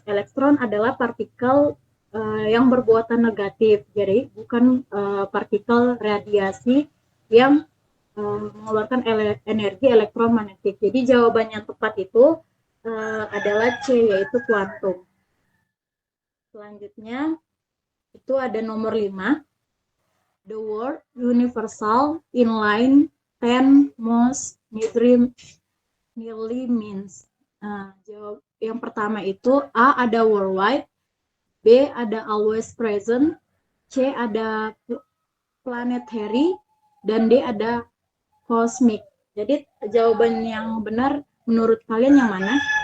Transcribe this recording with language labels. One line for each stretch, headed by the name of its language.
Indonesian: Elektron adalah partikel yang berbuatan negatif, jadi bukan partikel radiasi yang mengeluarkan energi elektromagnetik. Jadi jawaban yang tepat itu adalah C, yaitu kuantum. Selanjutnya itu ada nomor 5.
English: The word universal inline 10 most nearly means.
Indonesian: Jawab yang pertama itu A ada
English: worldwide,
Indonesian: B ada
English: always present,
Indonesian: C ada
English: planetary,
Indonesian: dan D ada cosmic. Jadi jawaban yang benar menurut kalian yang mana?